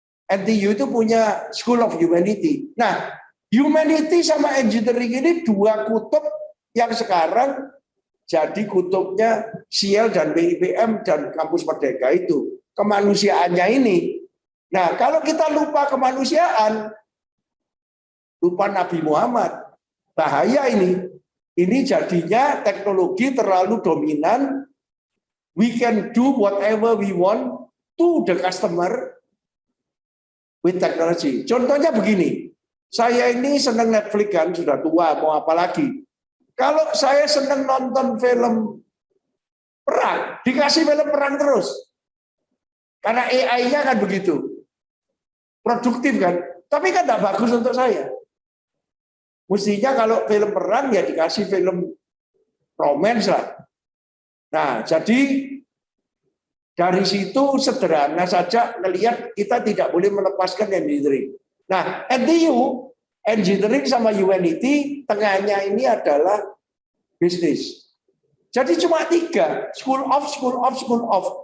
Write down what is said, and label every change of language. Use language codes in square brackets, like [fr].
[id] NTU itu punya School of Humanity. Nah humanity sama engineering ini 2 kutub yang sekarang jadi kutubnya SIEL dan BIPM dan Kampus Merdeka itu. Kemanusiaannya ini. Nah kalau kita lupa kemanusiaan, lupa Nabi Muhammad, bahaya ini. Ini jadinya teknologi terlalu dominan. [en] We can do whatever we want to the customer with technology. [id] Contohnya begini, saya ini senang Netflix kan, sudah tua, mau apa lagi. Kalau saya senang nonton film perang, dikasih film perang terus. Karena AI-nya kan begitu. Produktif kan. Tapi kan tidak bagus untuk saya. Mestinya kalau film perang ya dikasih film romance lah. Nah, jadi dari situ sederhana saja melihat kita tidak boleh melepaskan engineering. Nah, NTU, engineering sama humanity, tengahnya ini adalah bisnis. Jadi cuma 3, school of, school of, school of.